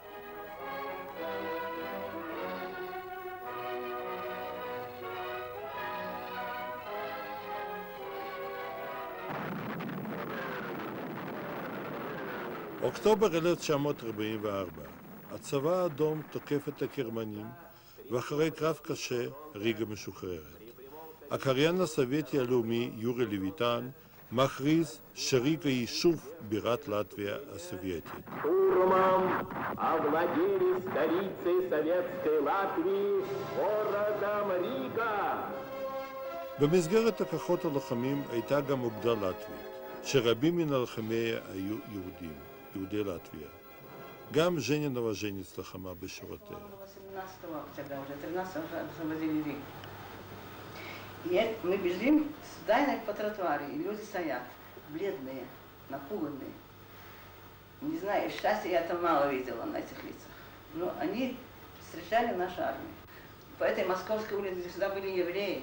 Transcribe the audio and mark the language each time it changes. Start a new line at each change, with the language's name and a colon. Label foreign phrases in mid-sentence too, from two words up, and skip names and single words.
Hebrew: אוקטובר 1944, הצבא האדום תוקף את הגרמנים, ואחרי קרב קשה, ריגה משוחררת. הקריין הסובייטי הלאומי יורי לויטן מכריז שריגה היא שוב בירת לטביה הסובייטית.
Russian: Штурмом овладели столицей советской Латвии, городом Рига.
Hebrew: במסגרת הכוחות הלוחמים הייתה גם אוגדה לטבית, שרבים מן הלוחמיה היו יהודים, יהודי לטביה. גם ז'נינובה ז'ניץ לחמה בשורותיה.
Russian: 18 октября, уже 13 уже освободили Ригу. И мы бежим с Дайной по тротуару, и люди стоят, бледные, напуганные. Не знаю, счастья я там мало видела на этих лицах. Но они встречали нашу армию. По этой Московской улице всегда были евреи.